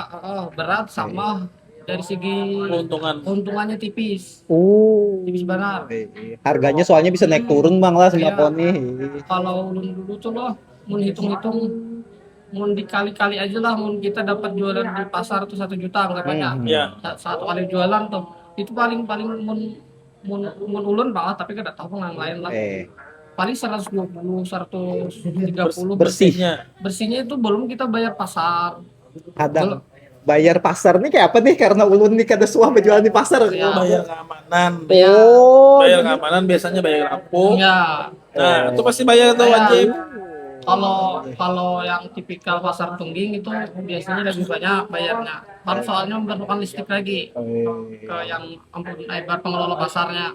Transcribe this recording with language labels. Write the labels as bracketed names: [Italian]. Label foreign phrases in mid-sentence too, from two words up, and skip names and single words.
[Indonesian] berat sama dari segi keuntungannya tipis banget. Harganya soalnya bisa naik turun bang lah sembako nih. Kalau dulu tuh loh mau hitung-hitung mau dikali-kali aja lah mau kita dapat jualan di pasar tuh 1 juta anggapannya. Iya. Satu kali jualan tuh itu paling mun ulun banget, tapi kada tahu yang lain lah. Paling 120 130 bersihnya itu belum kita bayar pasar. Kadang bayar pasar nih kayak apa nih, karena ulun nih [Banjar] kada suah [Indonesian] berjualan di pasar. Ya. Bayar keamanan. Bayar keamanan biasanya bayar rampung. Ya. Nah, itu pasti bayar tuh wajib. Kalau yang tipikal pasar tungging itu biasanya lebih banyak bayarnya. Kan soalnya memerlukan listrik lagi ke yang ibarat pengelola pasarnya.